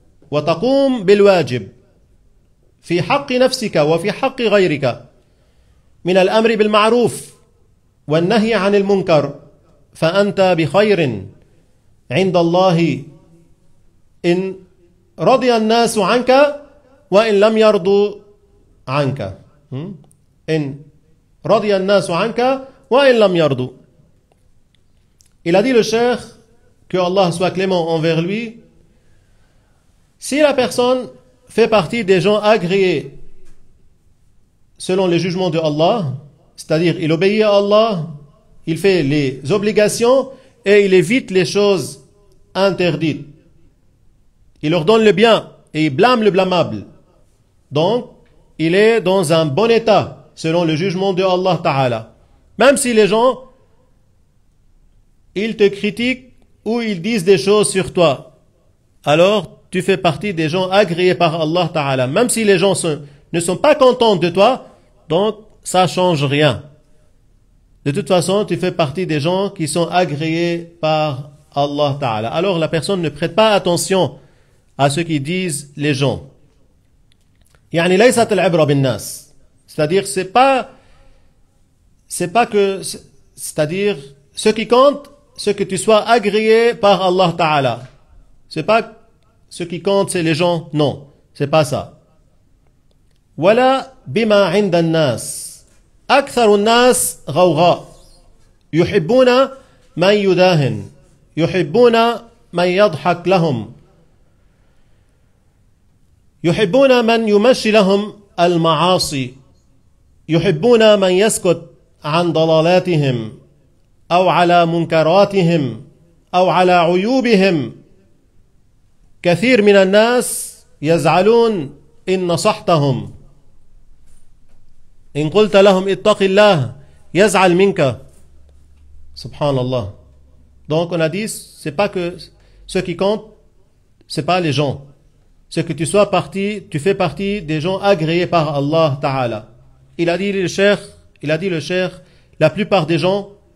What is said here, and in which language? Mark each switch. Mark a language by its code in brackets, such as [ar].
[ar] وتقوم بالواجب في حق نفسك وفي حق غيرك من الأمر بالمعروف والنهي عن المنكر فأنت بخير عند الله إن رضي الناس عنك وإن لم يرضوا عنك إن رضي الناس عنك وإن لم يرضوا. [fr] Il a dit le cheikh, que Allah soit clément envers lui, si la personne fait partie des gens agréés selon les jugements de Allah, c'est-à-dire il obéit à Allah, il fait les obligations et il évite les choses interdites. Il ordonne le bien et il blâme le blâmable. Donc, il est dans un bon état selon le jugement de Allah Ta'ala. Même si les gens, ils te critiquent ou ils disent des choses sur toi, alors tu fais partie des gens agréés par Allah Ta'ala. Même si les gens ne sont pas contents de toi, donc ça ne change rien. De toute façon, tu fais partie des gens qui sont agréés par Allah Ta'ala. Alors la personne ne prête pas attention à ce qu'ils disent les gens. [ar] يعني ليست العبرة بالناس. [fr] C'est-à-dire, c'est-à-dire, ce qui compte, c'est que tu sois agréé par Allah Ta'ala. C'est pas ce qui compte, c'est les gens. Non, c'est pas ça. [ar] ولا بما عند الناس. أكثر الناس غوغاء يحبون من يداهن يحبون من يضحك لهم يحبون من يمشي لهم المعاصي يحبون من يسكت عن ضلالاتهم أو على منكراتهم أو على عيوبهم. كثير من الناس يزعلون إن نصحتهم إن قلت لهم اتق الله يزعل منك. Subhanallah. [fr] Donc on a dit, c'est pas que ce qui compte, c'est pas les gens. C'est que tu fais partie des gens agréés par Allah Ta'ala. Il a dit le cheikh, la plupart des gens,